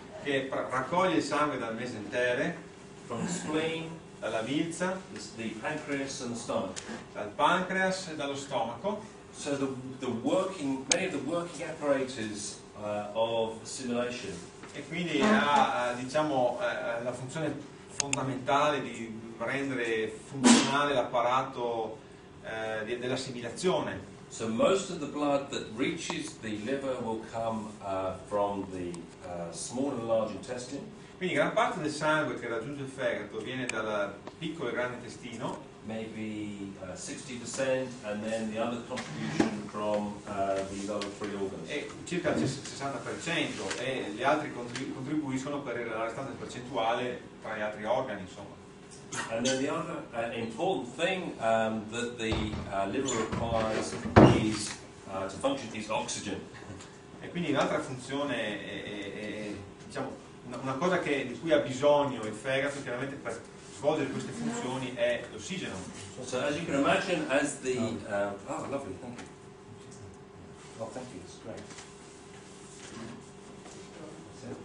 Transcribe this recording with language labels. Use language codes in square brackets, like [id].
[it] che raccoglie il sangue dal mesentere, [en] from the spleen, [it] dalla milza, [en] the pancreas, and the stomach. [it] dal pancreas e dallo stomaco. [en] So many of the working apparatus of assimilation [it] E quindi ha diciamo, la funzione fondamentale di rendere funzionale l'apparato dell'assimilazione. [en] So most of the blood that reaches the liver will come from the small and large intestine. [it] Quindi gran parte del sangue che raggiunge il fegato viene dal piccolo e grande intestino, [en] maybe 60%, and then the other contribution from the other three organs. [it] e circa il 60%, e gli altri contribuiscono per la restante percentuale tra gli altri organi, insomma. [en] And then the other important thing that the liver requires is to function is oxygen. [it] E quindi un'altra funzione, diciamo, una cosa di cui ha bisogno il fegato chiaramente per svolgere queste funzioni è l'ossigeno. [en] So as you can imagine, as the oh, lovely, thank you. Oh, thank you, that's great.